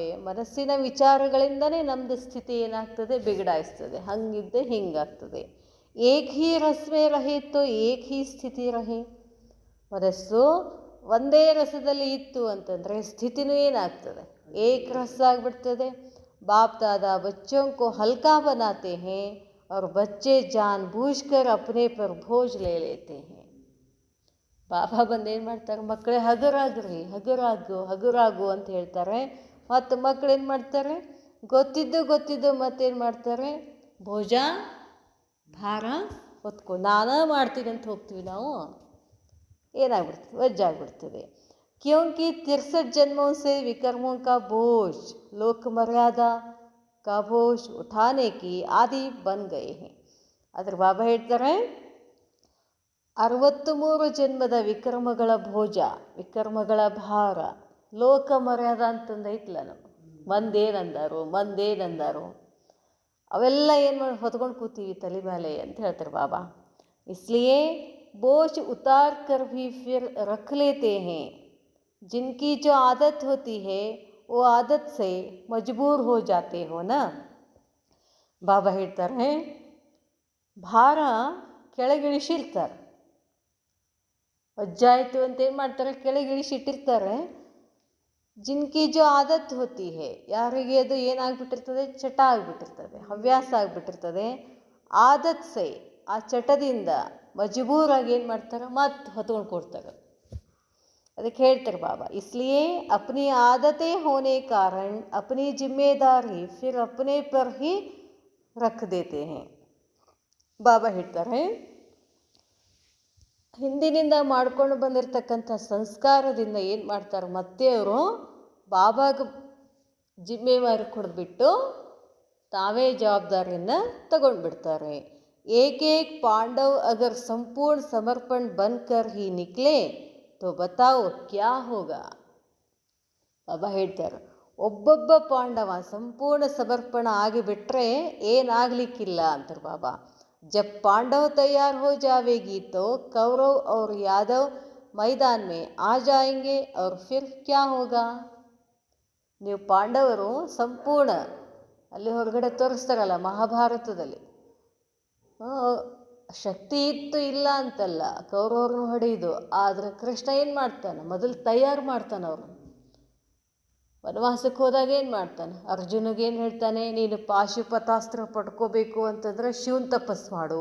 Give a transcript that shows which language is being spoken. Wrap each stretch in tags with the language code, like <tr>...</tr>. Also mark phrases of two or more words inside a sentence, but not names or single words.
<kn>ಮನಸ್ಸಿನ ವಿಚಾರಗಳಿಂದನೇ ನಮ್ಮದು ಸ್ಥಿತಿ ಏನಾಗ್ತದೆ, ಬಿಗಡಾಯಿಸ್ತದೆ. ಹಂಗಿದ್ದೆ ಹಿಂಗಾಗ್ತದೆ.</kn> <hi>एक ही रस में रहे तो एक ही स्थिति रहे.</hi> <kn>ಮನಸ್ಸು ಒಂದೇ ರಸದಲ್ಲಿ ಇತ್ತು ಅಂತಂದರೆ ಸ್ಥಿತಿನೂ ಏನಾಗ್ತದೆ, ಏಕ ರಸ ಆಗಿಬಿಡ್ತದೆ.</kn> <hi>बाप दादा बच्चों को हल्का बनाते हैं और बच्चे जानबूझकर अपने पर बोझ ले लेते हैं.</hi> <kn>ಬಾಬಾ ಬಂದೇನು ಮಾಡ್ತಾರೆ, ಮಕ್ಕಳೇ ಹಗುರಾಗ್ರಿ, ಹಗುರಾಗು ಅಂತ ಹೇಳ್ತಾರೆ. ಮತ್ತು ಮಕ್ಕಳೇನು ಮಾಡ್ತಾರೆ, ಗೊತ್ತಿದ್ದು ಮತ್ತೇನು ಮಾಡ್ತಾರೆ, ಭೋಜ ಭಾರ ಹೊತ್ಕೊಂಡು ನಾನೇ ಮಾಡ್ತೀನಿ ಅಂತ ಹೋಗ್ತೀವಿ ನಾವು. ಏನಾಗ್ಬಿಡ್ತದೆ, ವಜ್ಜಾಗ್ಬಿಡ್ತದೆ.</kn> <hi>क्योंकि 63 जन्मों से विकर्मों का बोझ लोक मर्यादा का बोझ उठाने की आदि बन गए हैं.</hi> <kn>ಅದರ ಬಾಬಾ ಹೇಳ್ತಾರೆ 63 ಜನ್ಮದ ವಿಕರ್ಮಗಳ ಭೋಜ, ವಿಕರ್ಮಗಳ ಭಾರ, ಲೋಕ ಮರ್ಯಾದ ಅಂತಂದು ಐತಲ್ಲ, ನಮ್ಮ ಮಂದೇನಂದಾರು ಅವೆಲ್ಲ ಏನು ಮಾಡಿ ಹೊತ್ಕೊಂಡು ಕೂತೀವಿ ತಲೆ ಮೇಲೆ ಅಂತ ಹೇಳ್ತಾರೆ ಬಾಬಾ.</kn> <hi>इसलिए बोझ उतार कर भी फिर रख लेते हैं. जिनकी जो आदत होती है वो आदत से मजबूर हो जाते हो ना.</hi> <kn>ಬಾಬಾ ಹೇಳ್ತಾರೆ ಭಾರ ಕೆಳಗಿಳಿಸಿರ್ತಾರೆ, ವಜ್ಜಾಯಿತು ಅಂತ ಏನು ಮಾಡ್ತಾರೆ, ಕೆಳಗಿಳಿಸಿಟ್ಟಿರ್ತಾರೆ.</kn> <hi>जिनकी जो आदत होती है,</hi> <kn>ಯಾರಿಗೆ ಅದು ಏನಾಗ್ಬಿಟ್ಟಿರ್ತದೆ, ಚಟ ಆಗಿಬಿಟ್ಟಿರ್ತದೆ, ಹವ್ಯಾಸ ಆಗಿಬಿಟ್ಟಿರ್ತದೆ.</kn> <hi>आदत से,</hi> <kn>ಆ ಚಟದಿಂದ ಮಜಬೂರಾಗಿ ಏನು ಮಾಡ್ತಾರೆ, ಮತ್ತೆ ಹೊತ್ಕೊಂಡು ಕೊಡ್ತಾರೆ. ಅದಕ್ಕೆ ಹೇಳ್ತಾರೆ ಬಾಬಾ,</kn> <hi>इसलिए अपनी आदतें होने कारण अपनी जिम्मेदारी फिर अपने पर ही रख देते हैं.</hi> <kn>ಬಾಬಾ ಹೇಳ್ತಾರೆ ಹಿಂದಿನಿಂದ ಮಾಡ್ಕೊಂಡು ಬಂದಿರತಕ್ಕಂಥ ಸಂಸ್ಕಾರದಿಂದ ಏನು ಮಾಡ್ತಾರೆ, ಮತ್ತೆ ಅವರು ಬಾಬಾಗೆ ಜಿಮ್ಮೆವಾರಿ ಕೊಡ್ಬಿಟ್ಟು ತಾವೇ ಜವಾಬ್ದಾರಿಯನ್ನು ತಗೊಂಡ್ಬಿಡ್ತಾರೆ.</kn> <hi>एक-एक पांडव अगर संपूर्ण समर्पण बनकर ही निकले तो बताओ क्या होगा.</hi> <kn>ಬಾಬಾ ಹೇಳ್ತಾರೆ ಒಬ್ಬೊಬ್ಬ ಪಾಂಡವ ಸಂಪೂರ್ಣ ಸಮರ್ಪಣ ಆಗಿಬಿಟ್ರೆ ಏನಾಗಲಿಕ್ಕಿಲ್ಲ ಅಂತಾರೆ ಬಾಬಾ.</kn> <hi>जब पांडव तैयार हो जावेगी तो कौरव और यादव मैदान में आ जाएंगे और फिर क्या होगा.</hi> <kn>ನೀವು ಪಾಂಡವರು ಸಂಪೂರ್ಣ ಅಲ್ಲಿ ಹೊರಗಡೆ ತೋರಿಸ್ತಾರಲ್ಲ ಮಹಾಭಾರತದಲ್ಲಿ, ಶಕ್ತಿ ಇತ್ತು ಇಲ್ಲ ಅಂತಲ್ಲ, ಕೌರವ್ರನ್ನ ಹೊಡೆಯೋದು. ಆದರೆ ಕೃಷ್ಣ ಏನು ಮಾಡ್ತಾನೆ, ಮೊದಲು ತಯಾರು ಮಾಡ್ತಾನೆ. ಅವರು ವನವಾಸಕ್ಕೆ ಹೋದಾಗ ಏನು ಮಾಡ್ತಾನೆ, ಅರ್ಜುನಿಗೇನು ಹೇಳ್ತಾನೆ, ನೀನು ಪಾಶುಪತಾಸ್ತ್ರ ಪಡ್ಕೋಬೇಕು ಅಂತಂದರೆ ಶಿವನ್ ತಪಸ್ಸು ಮಾಡು.</kn>